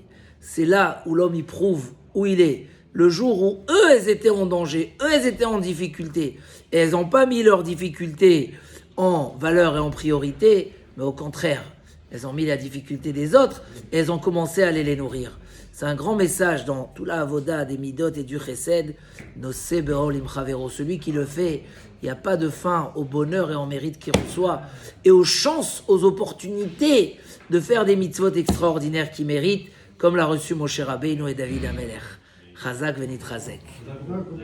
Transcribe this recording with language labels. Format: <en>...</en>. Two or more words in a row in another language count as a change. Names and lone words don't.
<fr>C'est là où l'homme y prouve où il est. Le jour où eux, elles étaient en danger, eux, elles étaient en difficulté. Et elles n'ont pas mis leurs difficultés en valeur et en priorité, mais au contraire, elles ont mis la difficulté des autres et elles ont commencé à aller les nourrir. C'est un grand message dans tout la avoda des midot et du chesed,</fr> <he>נושא בעול עם חברו.</he> <fr>Celui qui le fait, il n'y a pas de fin au bonheur et au mérite qu'il reçoit et aux chances, aux opportunités de faire des mitzvot extraordinaires qu'il mérite, comme l'a reçu Moshe Rabbeinu et David Ameler.</fr> <he>חזק ונתחזק.</he>